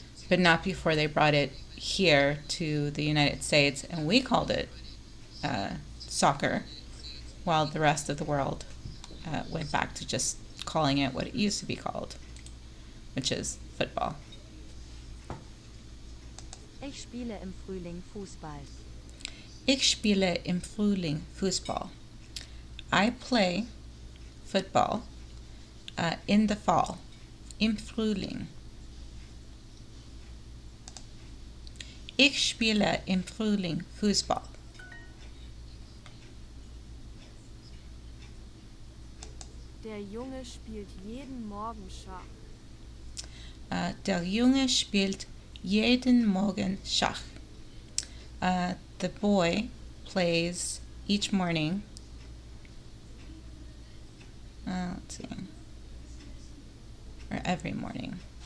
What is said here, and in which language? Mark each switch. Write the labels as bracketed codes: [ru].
[en] but not before they brought it here to the United States, and we called it soccer, while the rest of the world went back to just calling it what it used to be called, which is football. [de] Ich spiele im Frühling Fußball. Ich spiele im Frühling Fußball. [en] I play football in the fall, [de] im Frühling. Ich spiele im Frühling Fußball. Der Junge spielt jeden Morgen Schach. Der Junge spielt jeden Morgen Schach. [en] The boy plays each morning. Let's see. Or every morning.